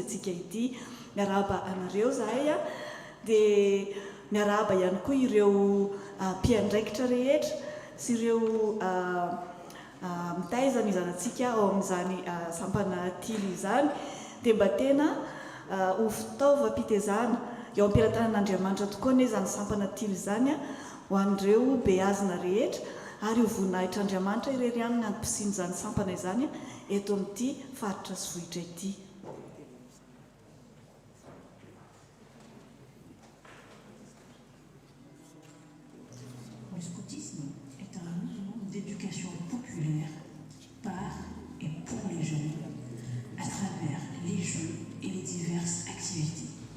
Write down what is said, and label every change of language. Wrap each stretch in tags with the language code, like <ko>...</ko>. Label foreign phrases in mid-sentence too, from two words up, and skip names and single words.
<mg>antsika ity miarahaba anareo zahay dia miarahaba ihany koa ireo mpiandraikitra rehetra sy ireo mitaizana izanantsika ao amin'izany sampana tily izany dia mba tena ho fitaovam-pitezana eo am-piaratanan'Andriamanitra tokoa ny izany sampana tily izany ho an'ireo beazina rehetra ary ho voninahitran'Andriamanitra irery ihany nantom-pisiany izany sampana izany eto amin'ity faritra sy vohitra ity.</mg> <fr>Le scoutisme est un mouvement d'éducation populaire par et pour les jeunes à travers les jeux et les diverses activités.</fr>